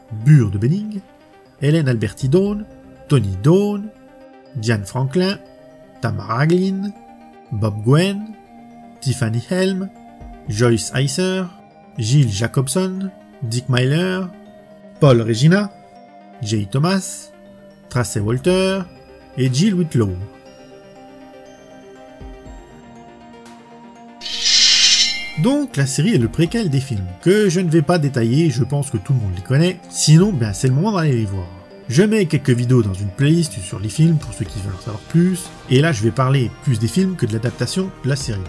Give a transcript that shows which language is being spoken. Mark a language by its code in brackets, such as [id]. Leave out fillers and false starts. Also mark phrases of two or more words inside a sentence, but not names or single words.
[fr] Burr de Benning, Helen Alberti Dawn, Tony Dawn, Diane Franklin, Tamara Glynn, Bob Gwen, Tiffany Helm, Joyce Heiser, Jill Jacobson, Dick Myler, Paul Regina, Jay Thomas, Tracey Walter et Jill Whitlow. Donc la série est le préquel des films, que je ne vais pas détailler, je pense que tout le monde les connaît, sinon ben, c'est le moment d'aller les voir. Je mets quelques vidéos dans une playlist sur les films pour ceux qui veulent en savoir plus, et là je vais parler plus des films que de l'adaptation de la série.